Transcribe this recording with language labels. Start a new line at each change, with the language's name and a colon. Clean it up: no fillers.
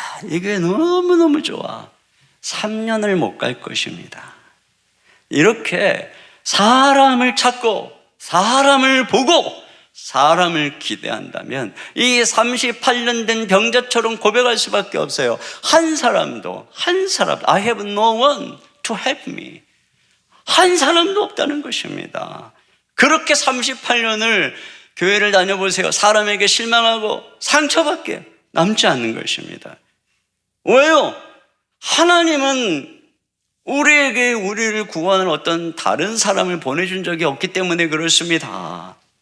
Korean: 이게 너무너무 좋아. 3년을 못 갈 것입니다. 이렇게 사람을 찾고 사람을 보고 사람을 기대한다면 이 38년 된 병자처럼 고백할 수밖에 없어요. 한 사람도
English: I have no one to help me.
Korean: 한 사람도 없다는 것입니다. 그렇게 38년을 교회를 다녀보세요. 사람에게 실망하고 상처밖에 남지 않는 것입니다. 왜요? 하나님은 우리에게 우리를 구하는 어떤 다른 사람을 보내준 적이 없기 때문에 그렇습니다.